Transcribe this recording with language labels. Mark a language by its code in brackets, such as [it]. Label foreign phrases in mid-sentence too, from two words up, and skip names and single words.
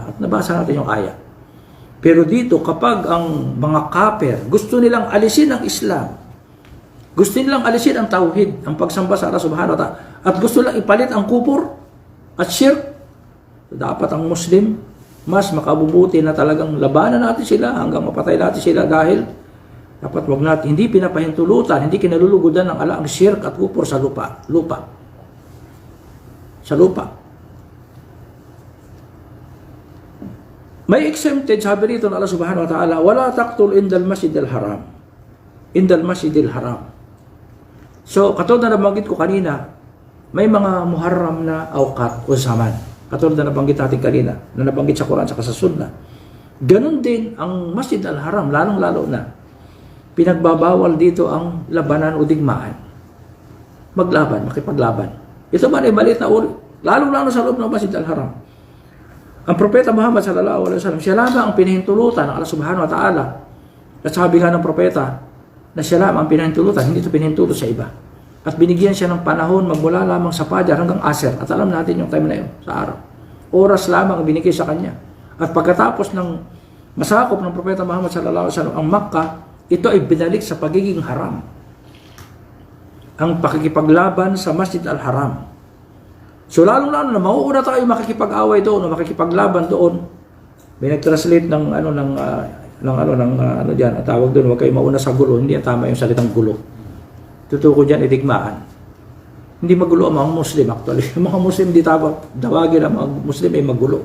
[tl] At nabasa natin yung ayat. Pero dito, kapag ang mga kafir gusto nilang alisin ang Islam, gusto nilang alisin ang tauhid, ang pagsamba sa [ar] الله سبحانه وتعالى, [tl] at gusto nilang ipalit ang kufur at shirk, dapat ang Muslim mas makabubuti na talagang labanan natin sila hanggang mapatay natin sila, dahil dapat wag natin, hindi pinapahintulutan, hindi kinalulugudan ng Allah ang shirk at kufur sa lupa. Sa lupa. May exempted, sabi rito ng [ar] الله سبحانه وتعالى, ولا تقتلوا عند المسجد الحرام. عند المسجد الحرام. [tl] So, katulad na nabanggit ko kanina, may mga muharram na awqat o zaman. Katulad na nabanggit natin kanina, na nabanggit sa Quran at sa Sunnah. Ganon din ang Masjid al-Haram, lalong-lalo na. Pinagbabawal dito ang labanan o digmaan. Maglaban, makipaglaban. Ito man ay maliit na uri. Lalong-lalo sa loob ng Masjid al-Haram. Ang Propeta Muhammad [ar] صلى الله عليه وسلم, [tl] siya lamang ang pinahintulutan ng [ar] الله سبحانه وتعالى. [tl] At sabi nga ng Propeta, na siya lamang ang pinahintulutan, hindi ito pinahintulot sa iba. At binigyan siya ng panahon magmula lamang sa Fajar hanggang Asr. At alam natin yung time na yun, sa araw. Oras lamang ang binigay sa kanya. At pagkatapos ng masakop ng Propeta Muhammad [ar] صلى الله عليه وسلم [tl] ang Makkah, ito ay binalik sa pagiging haram. Ang pakikipaglaban sa Masjid al-Haram. So lalong-lalo na mauuna tayo makikipag-away doon o makikipaglaban doon. May nag-translate ng diyan, at tawag doon, huwag kayo mauna sa gulo. Hindi ang tama yung salitang gulo. Tutuko diyan ay digmaan. Hindi magulo ang mga Muslim actually. Ang mga Muslim hindi tawagin ang mga Muslim ay magulo.